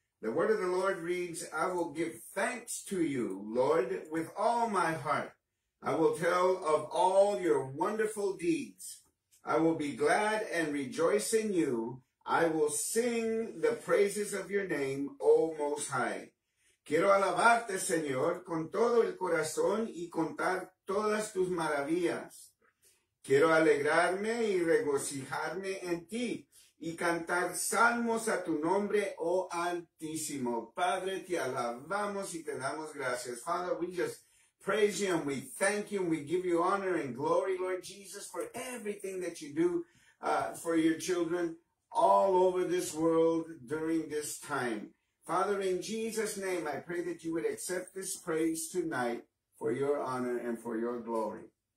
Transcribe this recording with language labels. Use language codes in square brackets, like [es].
[en] The word of the Lord reads, I will give thanks to you, Lord, with all my heart. I will tell of all your wonderful deeds. I will be glad and rejoice in you. I will sing the praises of your name, O Most High. [es] Quiero alabarte, Señor, con todo el corazón y contar todas tus maravillas. Quiero alegrarme y regocijarme en ti y cantar salmos a tu nombre, oh Altísimo. Padre, te alabamos y te damos gracias. [en] Father, we just praise you and we thank you and we give you honor and glory, Lord Jesus, for everything that you do for your children all over this world during this time. Father, in Jesus' name, I pray that you would accept this praise tonight for your honor and for your glory.